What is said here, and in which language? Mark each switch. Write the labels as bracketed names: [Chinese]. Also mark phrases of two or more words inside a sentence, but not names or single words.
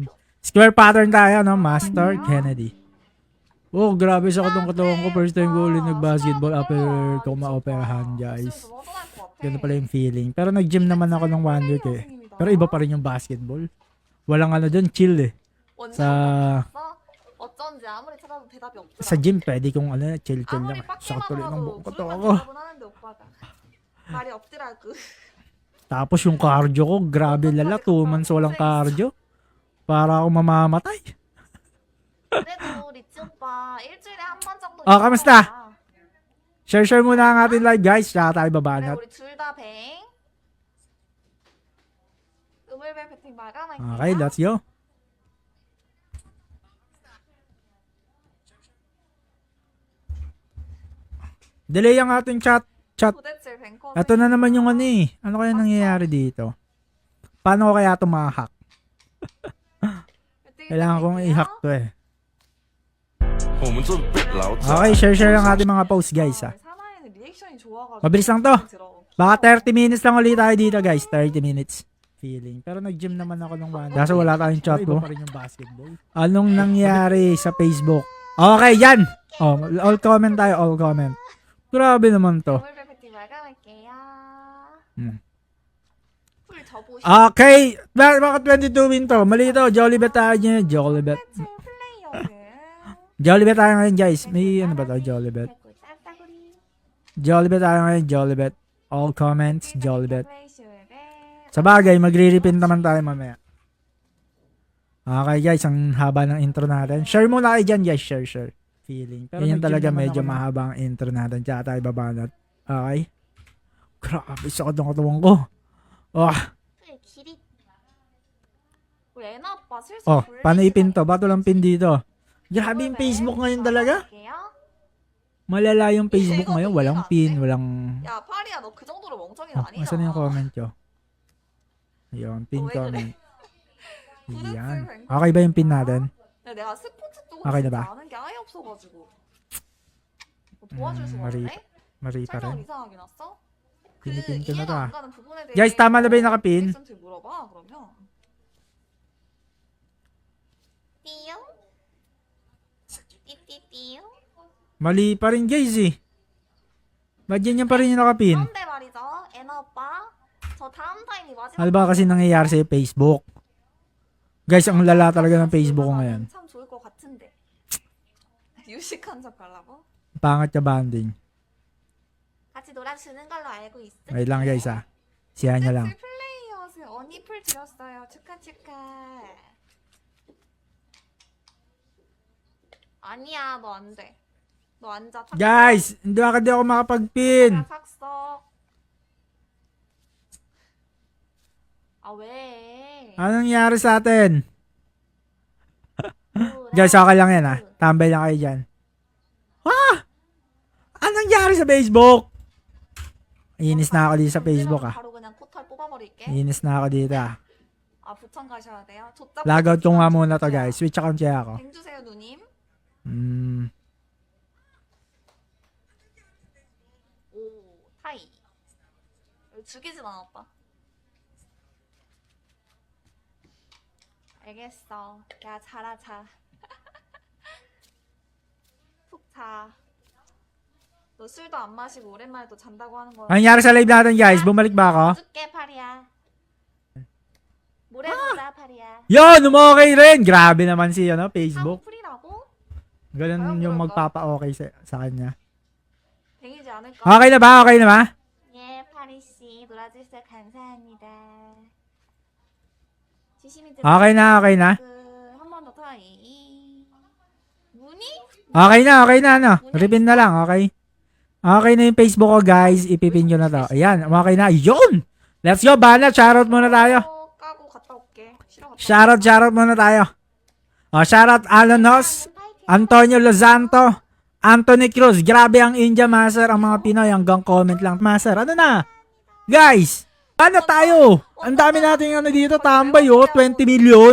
[English] Square pattern [Filipino] tayo, no? Master Kennedy. Oh, grabe sa katong katawan ko. [English] First time [Filipino] ko ulit nag-basketball after ko ma-operahan, guys. Ganun pala yung feeling. Pero nag-gym naman ako ng 1 week eh. Pero iba pa rin yung basketball. Walang ano dyan, chill eh. [Korean] 어쩐지 아무리 찾아도 대답이 없더라. [Filipino] Sa gym, pwede kong ano, chill lang. Sakit ulit ng buong katawan ko. [Korean] 말이 없더라고. [Filipino] Tapos yung cardio ko, grabe lala. 2 months walang cardio. Para ako mamamatay. [Korean] 그래도 리치 오빠 일주일에 한 번 정도. [Filipino] kamusta? Share muna ang ating live guys. Tsaka tayo babanat. [Korean] 우리 둘 다 뱅. 우물벨 배팅 마감할게요. [Filipino] Okay, [English] let's go. [Filipino] Delay ang ating chat. [Korean] 도대체 뱅커. [Filipino] Ito na naman yung ano eh. Ano kaya nangyayari dito? Paano ko kaya ito ma-hack? Kailangan kong i-hack to eh. Okay, share ang ating mga posts guys ha. Mabilis lang to. Baka 30 minutes lang ulit tayo dito guys. [English] 30 minutes. Feeling. [Filipino] Pero nag-gym naman ako ng 1. Kaso wala tayong chat ko. Anong nangyari sa Facebook? Okay, yan. Oh, [English] all comment [Filipino] tayo. [English] All comment. [Filipino] Grabe naman to. [Korean] 우물벨 배팅 마감할게요. 풀 접으시. [Filipino] Okay. Bakit 22 win to? Mali to. Jollibet tayo niya. Jollibet. [Korean] 도대체 플레이어는. [Filipino] Jollibet tayo ngayon guys. May ano ba to? Jollibet. Jollibet tayo ngayon. Jollibet. [English] All comments. Jollibet. [Filipino] Sa bagay, magre-repeat naman tayo mamaya. Okay guys, ang haba ng intro natin. Share muna kayo dyan guys. [English] Share. Feeling. [Filipino] Pero yan talaga medyo mahaba ang intro natin. Tsaka tayo babanat. Okay? Grabe sa katawan ko. Oh. Oh, paano ipin to? Ba't walang pin dito? Grabe yung Facebook ngayon talaga. Malala yung Facebook ngayon. Walang pin, walang... [Korean] 야 파리야 너 그 정도로 멍청이는 아니잖아. [Filipino] Asan yung comment nyo? Ayun, [English] pin comment. [Filipino] Yan. Okay ba yung pin natin? [Korean] 내가 스포츠 쪽은 [Filipino] Okay na [Korean] 진짜 [Filipino] ba? [Korean] 아는 게 아예 없어가지고 도와줄 수가 [Filipino] Mari [Korean] 없네? [Filipino] pa [Korean] 설명 [Filipino] rin. [Korean] 이상하게 났어? 그 [Filipino] Pinipin ko na to [Korean] 이해가 [Filipino] ah. [Korean] 안 가는 부분에 대해 [Filipino] Guys, tama na ba yung nakapin? [Korean] 쌤한테 물어봐 그러면 띠용? 띠띠띠용? [Filipino] Mali pa rin guys eh. Ba't yan pa rin yung nakapin? [Korean] 그런데 말이죠 애나 오빠 저 다음 타임이 마지막 [Filipino] Ano ba kasi nangyayari sa Facebook? Guys, ang lala talaga ng Facebook ko ngayon. [Korean] 참 좋을 것 같은데 유식한 척 하려고? [Filipino] Pangat ka banding. [Korean] 같이 놀아주는 걸로 알고 있어 [Filipino] Wait lang guys ah. Siyahan nyo lang. [Korean] 플레이어스 언니플 드렸어요 축하 아니야 너 안돼 너 앉아 [Filipino] Guys, hindi ako makapag-pin. [Korean] 내가 삭서 아 왜? [Filipino] Anong nangyari sa atin? Guys, okay lang yan ah. Tambay lang kayo dyan. Anong nangyari sa Facebook? Inis na ako dito sa Facebook ah. [Korean] 바로 그냥 코털 뽑아버릴게. [Filipino] Inis na ako dito ah. [Korean] 아 부천 가셔야 돼요. [Filipino] Logout ko nga muna to guys. [English] Switch account [Filipino] kaya ako. [Korean] 뱅 주세요 누님. 오 타이. 죽이진 않았다. 알겠어. 야 자라 자. 푹 자. 너 술도 안 마시고 오랜만에 또 잔다고 하는 거야. [Filipino] Anong nangyari sa live natin guys? Bumalik ba ako? [Korean] 줄게 파리야. 모레 보자 파리야. [Filipino] Yun! Okay rin! Grabe naman si ano, Facebook. [Korean] 풀이라고? [Filipino] Ganun yung magpapa-okay sa kanya. [Korean] 뱅이지 않을까? [Filipino] Okay na ba? Okay na ba? [Korean] 예 파리 씨 놀아주셔서 감사합니다. [Filipino] Okay na, okay na. [Korean] 한 번 더 트라이. 문이? [Filipino] Okay na, ano. Repin na lang, okay? Okay na yung Facebook ko, guys. Ipipin ko na to. Ayan, okay na. Yun! [English] Let's go, [Filipino] Banat. Shoutout muna tayo. [Korean] 까고 갔다 올게. 쉬러 갔다 [Filipino] Shoutout muna tayo. Shoutout Alanos, Antonio Lozanto, Anthony Cruz. Grabe ang India, Master. Ang mga Pinoy, hanggang comment lang. Master, ano na? Guys, ano tayo? Ang dami natin ano dito, tambay, 20 million.